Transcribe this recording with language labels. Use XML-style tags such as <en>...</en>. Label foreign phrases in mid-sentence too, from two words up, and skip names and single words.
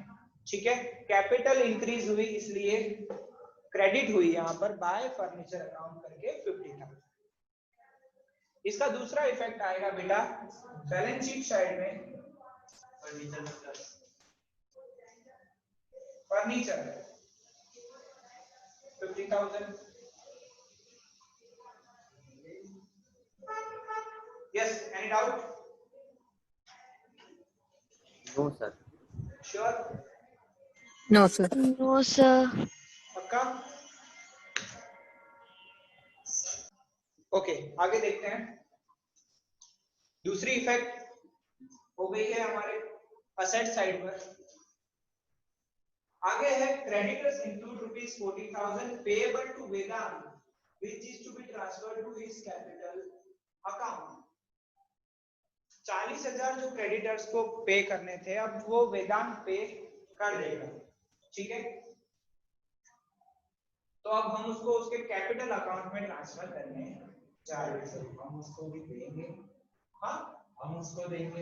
<hi>ठीक है,</hi> <en>capital increase</en> <hi>हुई इसलिए क्रेडिट हुई यहाँ पर</hi> <en>by furniture account</en> <hi>करके 50,000। इसका दूसरा इफेक्ट आएगा बेटा</hi> <en>balance sheet side</en> <hi>में, फर्नीचर 50,000।</hi> <en>Yes, any doubt? No sir. Sure? No sir. No sir.</en> <hi>पक्का? ओके, आगे देखते हैं। दूसरी इफेक्ट हो गई है हमारे</hi> <en>asset side</en> <hi>पर। आगे है</hi> <en>creditors include rupees 40,000 payable to Vedant which is to be transferred to his capital account।</en> <hi>40,000 जो क्रेडिटर्स को पे करने थे, अब वो वेदांत पे कर देगा। ठीक है, तो अब हम उसको उसके</hi> <en>capital account</en> <hi>में ट्रांसफर करने जा रहे हैं। हम उसको भी देंगे? हाँ, हम उसको देंगे?</hi>